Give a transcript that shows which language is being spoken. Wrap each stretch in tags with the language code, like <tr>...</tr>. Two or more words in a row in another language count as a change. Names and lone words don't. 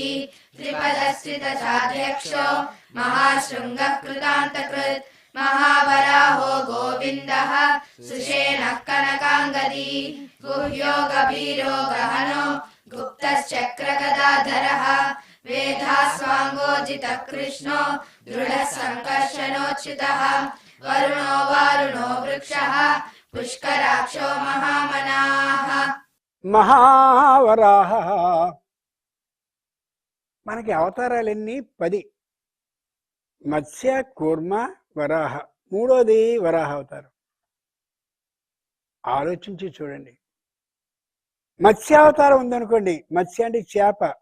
<sa>त्रिपदश्रितसाध्यक्षो महाशृङ्गः कृतान्तकृत् महावराहो गोविन्दः सुषेणः कनकाङ्गदी गुह्यो गभीरो गहनो गुप्तश्चक्रगदाधरः वेदास्वाङ्गोजितः कृष्णो दृढः सङ्कर्षणोच्युतः वरुणो वारुणो वृक्षः पुष्कराक्षो महामनाः</sa> <te>మహావరాహ. మనకి అవతారాలన్నీ 10. మత్స్య, కూర్మ, వరాహ. మూడోది వరాహ అవతారం. ఆలోచించి చూడండి. మత్స్యావతారం ఉందనుకోండి, మత్స్య అంటే చేప.</te>